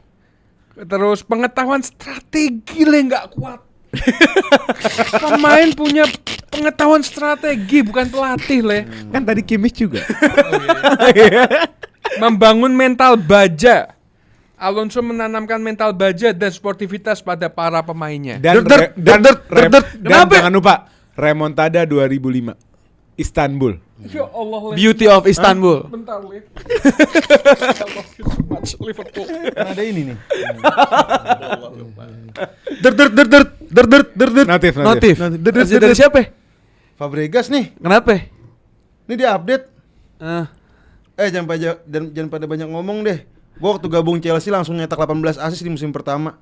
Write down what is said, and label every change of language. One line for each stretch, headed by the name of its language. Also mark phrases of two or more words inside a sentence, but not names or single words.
Indonesian: Terus pengetahuan strategi nggak kuat. Pemain punya pengetahuan strategi bukan pelatih le. Kan tadi Kimmich juga. Membangun mental baja. Alonso menanamkan mental baja dan sportivitas pada para pemainnya. Dan Dert, dert, dert, dert. dan Kenapa? jangan lupa remontada 2005 Istanbul. Ya Allah, Le.
English: Beauty of Istanbul.
Indonesian: Bentar, Le.
English: I love you so much, Liverpool.
Indonesian: Kan ada ini nih. Dert. Notif. Notif. Dari siapa? Fabregas nih. Kenapa? Ini dia update. Ah. Jangan pada banyak ngomong deh. Gua waktu gabung Chelsea langsung nyetak 18 assist di musim pertama.